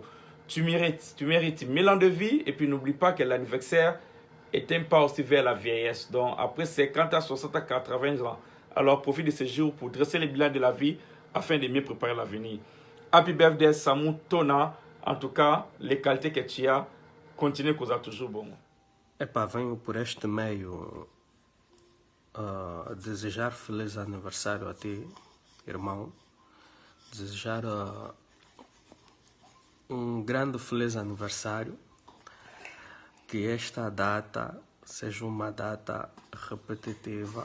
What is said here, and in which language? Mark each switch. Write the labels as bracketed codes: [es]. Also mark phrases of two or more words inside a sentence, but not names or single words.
[fr] Tu mérites 1000 ans de vie et puis n'oublie pas que l'anniversaire est un pas aussi vers la vieillesse. Donc après 50 à 60 à 80 ans, alors profite de ces jours pour dresser les bilans de la vie afin de mieux préparer l'avenir. [en] Happy birthday [fr] Samutona. En tout cas, les qualités que tu as, continue que ça toujours bon. [pt] Venho por este meio desejar feliz aniversário a ti, irmão. Desejar grande feliz aniversário. Que esta data seja uma data repetitiva.